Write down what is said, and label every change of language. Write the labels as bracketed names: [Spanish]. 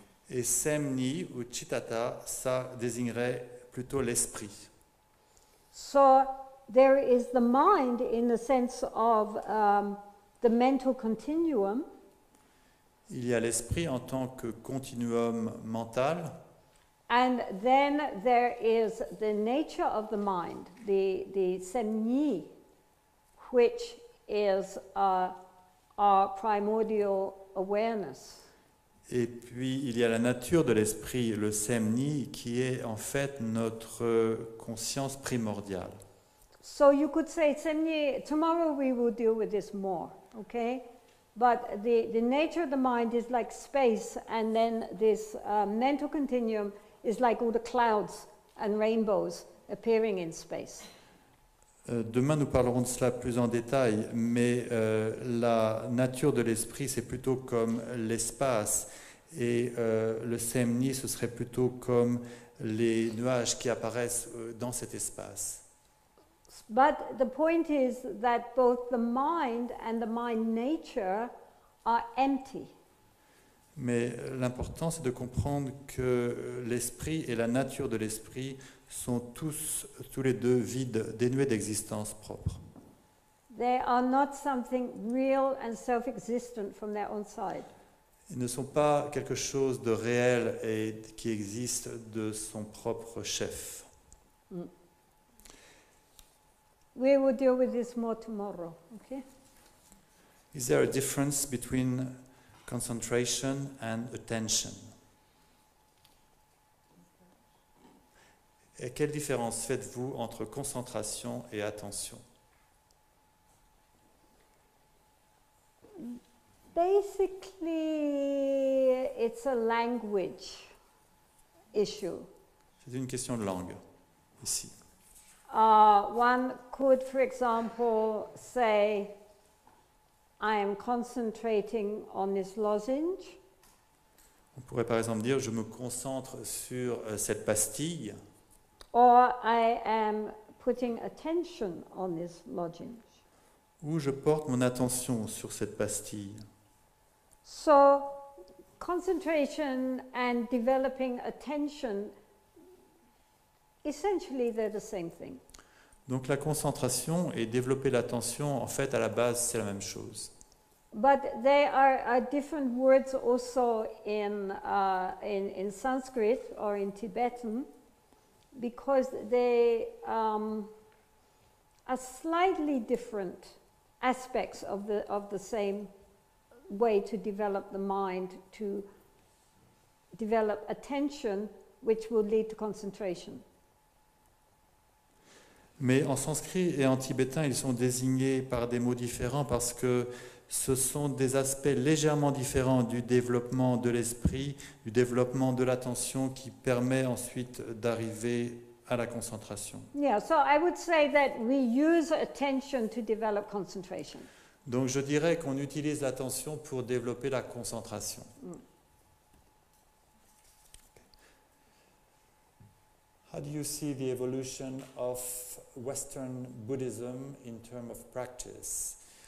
[French] Et semni ou chittata, ça désignerait plutôt l'esprit. [English] So there is the mind in the sense of the mental continuum, [French] Il y a l'esprit en tant que continuum mental, [English] and then there is the nature of the mind, the semni, which is our primordial awareness. [French] et puis il y a la nature de l'esprit, le semni, qui est en fait notre conscience primordiale. [English] So you could say semni, tomorrow we will deal with this more, okay? But the nature of the mind is like space, and then this mental continuum is like all the clouds and rainbows appearing in space. [French] Demain, nous parlerons de cela plus en détail, mais la nature de l'esprit, c'est plutôt comme l'espace, et le semni, ce serait plutôt comme les nuages qui apparaissent dans cet espace. [English] But the point is that both the mind and the mind nature are empty. [French] Mais l'important, c'est de comprendre que l'esprit et la nature de l'esprit sont tous les deux vides, dénués d'existence propre. [English] They are not something real and self-existent from their own side. [French] Ils ne sont pas quelque chose de réel et qui existe de son propre chef. [English] We will deal with this more tomorrow, okay? Is there a difference between concentration and attention? [French] Et quelle différence faites-vous entre concentration et attention? [English] Basically, it's a language issue. [French] C'est une question de langue, ici. [English] One could, for example, say, I am concentrating on this lozenge. [French] On pourrait par exemple dire, je me concentre sur cette pastille, [English] Or I am putting attention on this lozenge. [French] ou je porte mon attention sur cette pastille. [English] So, concentration and developing attention, essentially they're the same thing. [French] Donc la concentration et développer l'attention, en fait, à la base, c'est la même chose. [English] But they are different words also in Sanskrit or in Tibetan, because they are slightly different aspects of the same way to develop the mind, to develop attention, which will lead to concentration. [French] Mais en sanskrit et en tibétain, ils sont désignés par des mots différents parce que ce sont des aspects légèrement différents du développement de l'esprit, du développement de l'attention qui permet ensuite d'arriver à la concentration. [English] Yeah, so I would say that we use attention to develop concentration. [French] Donc je dirais qu'on utilise l'attention pour développer la concentration. [English] How do you see the evolution of Western Buddhism in terms of practice?